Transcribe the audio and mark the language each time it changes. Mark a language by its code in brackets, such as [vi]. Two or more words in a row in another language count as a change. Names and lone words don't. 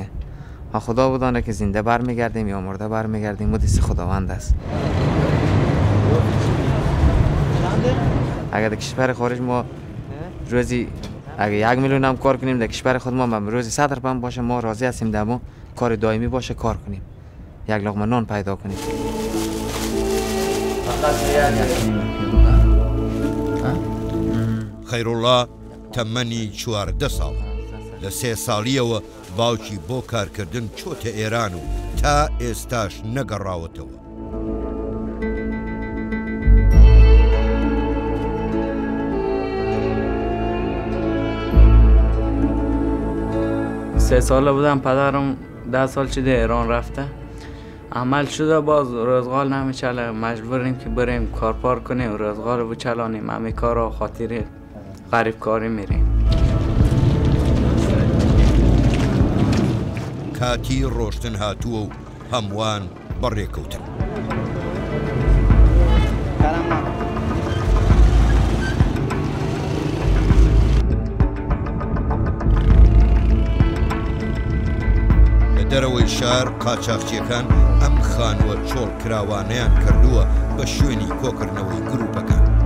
[fa] خدا بدانه که زنده برمیگردیم یا مرده برمیگردیم، و دست خداوند است. اگر در کشور خارج ما روزی اگر 1 میلیون هم کار کنیم، در کشور خود ما روزی 100 درهم باشه ما راضی هستیم، دمو کار دائمی باشه کار کنیم، یک لقمه نان پیدا کنیم. [ckb] خەیرۆڵا تەمەنی 14 ساڵ لە 3 ساڵیەوە باوکی بۆ کارکردن چۆتە ئێران و تا ئێستاش نەگەڕاوەتەوە. [fa] سه ساله بودم، پدرم 10 سال شده ایران رفته، عمل شده باز روزگار نمیچله، مجبوریم که بریم کار کنیم، روزگار رو بچلانیم. همه کار خاطر غریب کاری میریم. [ckb] کاتی ڕۆشتن هاتووە و هەمووان بەڕێکەوتن. لە دەرەوەی شار قاچاقچیەکان ئەم خانووە چۆڵ کراوانەیان کردووە بە شوێنی کۆکردنەوەی گروپەکان.